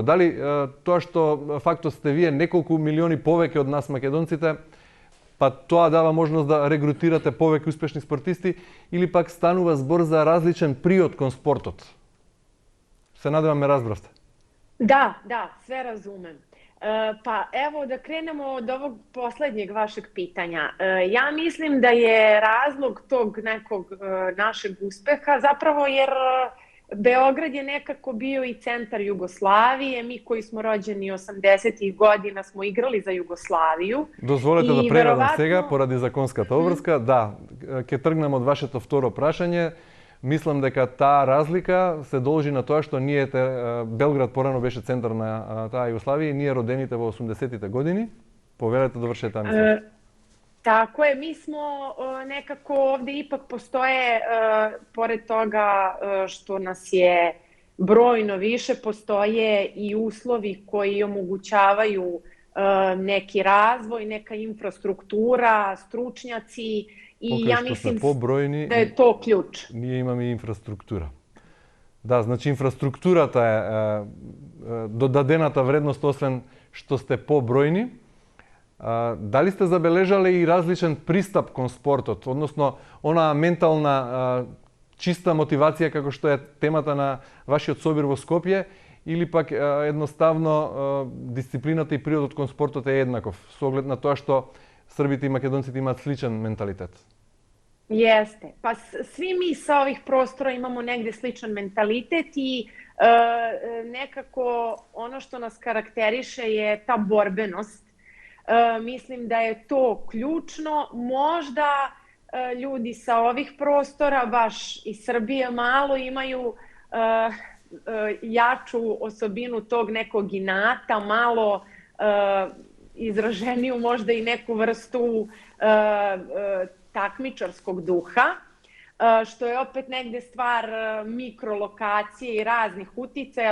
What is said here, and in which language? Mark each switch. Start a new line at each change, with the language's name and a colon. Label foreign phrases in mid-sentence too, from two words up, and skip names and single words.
Macedonian: Дали тоа што фактот сте вие неколку милиони повеќе од нас македонците, па тоа дава можност да регрутирате повеќе успешни спортисти, или пак станува збор за различен приод кон спортот? Се надевам ме разбравте.
Serbian: Да, све разумем. Па evo da krenemo od ovog poslednjeg vašeg pitanja. Ja mislim da je razlog tog nekog našeg uspeha zapravo jer Beograd je nekako bio i centar Jugoslavije. Mi koji smo rođeni 80-ih godina smo igrali za Jugoslaviju.
Macedonian: Дозволете да И преведам веројатно- сега поради законската обврска. Да, ќе тргнам од вашето второ прашање. Мислам дека таа разлика се должи на тоа што ние Белград порано беше центар на таа Југославија и ние родените во 80-тите години. Повелете, довршете таа мисла.
Serbian: Tako je, mi smo nekako ovde ipak postoje, pored toga što nas je brojno više, postoje i uslovi koji omogućavaju neki razvoj, neka infrastruktura, stručnjaci i
Macedonian: Покрај
Serbian: ja
Macedonian: што сме
Serbian: mislim
Macedonian: побројни,
Serbian: da je to ključ.
Macedonian: ние имаме и инфраструктура. Да, значи инфраструктурата е додадената вредност, освен што сте побројни. Дали сте забележале и различен пристап кон спортот, односно онаа ментална чиста мотивација како што е темата на вашиот собир во Скопје, или пак едноставно дисциплината и природот кон спортот е еднаков, со оглед на тоа што србите и македонците имаат сличен менталитет?
Serbian: Jeste. Pa svi mi sa ovih prostora imamo negde sličan mentalitet i nekako ono što nas karakteriše je ta borbenost. Mislim da je to ključno. Možda ljudi sa ovih prostora, baš iz Srbije, malo imaju jaču osobinu tog nekog inata, malo izraženiju možda i neku vrstu takmičarskog duha, što je opet negde stvar mikrolokacije i raznih uticaja.